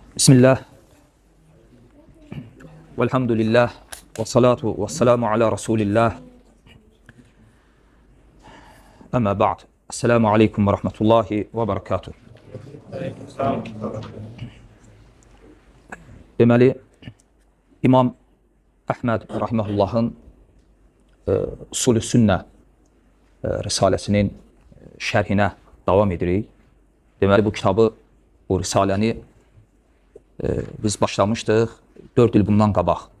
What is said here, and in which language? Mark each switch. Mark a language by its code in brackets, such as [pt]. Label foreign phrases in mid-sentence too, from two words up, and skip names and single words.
[ar] بسم الله والحمد لله والصلاة والسلام على رسول الله. أما بعد. السلام عليكم ورحمة الله وبركاته. [az] Deməli, İmam Əhməd rahiməhullahın Usul-i Sünnə risaləsinin şərhinə davam edirik. Deməli, bu kitabı, bu risaləni biz başlamışdıq 4 il bundan qabaq.